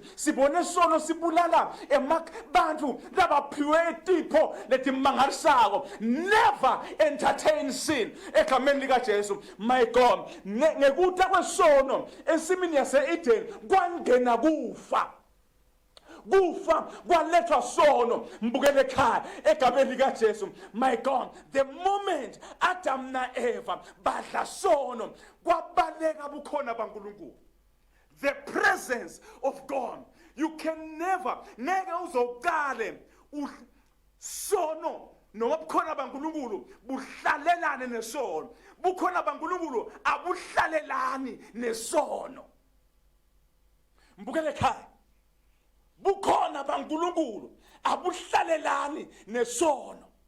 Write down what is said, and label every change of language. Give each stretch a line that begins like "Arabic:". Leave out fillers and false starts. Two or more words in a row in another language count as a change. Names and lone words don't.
Swati: Sibone sono sibulala bantu labaphiwe itipho letimangalisako.
English: Never entertain sin
Swati: egameni lika Jesu.
English: My God,
Swati: ngekuta kwesono ensimini yase Eden kwangena kufa kwalethwa sono. Mbukele ekhaya egameni lika Jesu.
English: My God, the moment
Swati: Adam na Eva badla sono kwabaleka bukhona baNkulunkulu,
English: the presence of God. You can never
Swati: ngeke uzoqale sono noma bukhona baNkulunkulu buhlalelane nesono. Bukhona baNkulunkulu abuhlalelani nesono. Mbukele ekhaya, bukhona baNkulunkulu abuhlalelani nesono.